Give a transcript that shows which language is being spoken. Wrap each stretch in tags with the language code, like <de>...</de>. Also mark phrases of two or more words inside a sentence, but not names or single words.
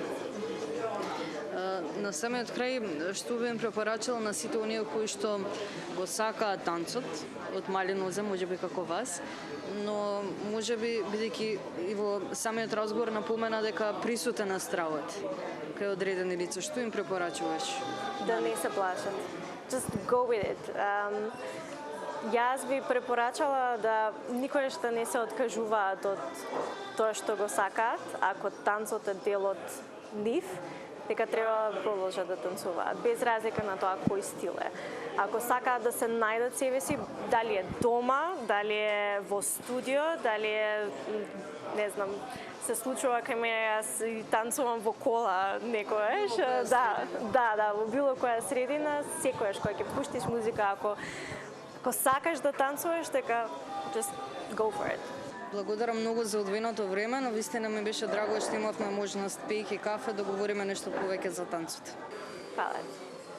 <mk>На самиот крај, што би им препорачала на сите оние кои што го сакаат танцот од мали нозе, можеби како вас, но можеби бидејќи и во самиот разговор напомена дека присутен е стравот кај одредени лица, што им препорачуваш? Да не се плашат.</mk> <en>Just go with it.</en> <mk>Јас би препорачала да никогаш да не се откажуваат од тоа што го сакаат, ако танцот е дел од нив, дека треба да продолжат да танцуваат, без разлика на тоа кој стил е. Ако сакаат да се најдат себе си, дали е дома, дали е во студио, дали е, не знам, се случува кај мене, јас и танцувам во кола некојаш, да, во било која средина, секојаш кога ќе пуштиш музика, ако сакаш да танцуваш, дека</mk> <en>just go for it.</en> <mk>Благодарам многу за одвоеното време, но вистина ми беше драго што имавме можност пиејќи кафе да говориме нешто повеќе за танцот. Фала.</mk>